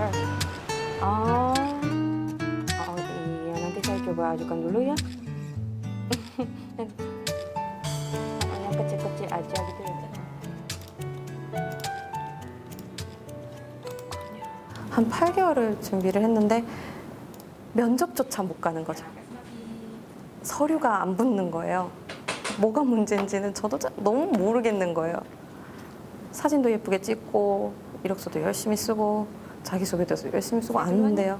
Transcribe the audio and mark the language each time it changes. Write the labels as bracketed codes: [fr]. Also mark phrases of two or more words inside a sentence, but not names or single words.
[id] Oh. Oh iya, nanti saya coba ajukan dulu ya. Yang kecil-kecil aja gitu ya. [ko] 한 8개월을 준비를 했는데 면접조차 못 가는 거죠. 서류가 안 붙는 거예요. 뭐가 문제인지는 저도 너무 모르겠는 거예요. 사진도 예쁘게 찍고 이력서도 열심히 쓰고 자기소개서도 열심히 쓰고 아는데요.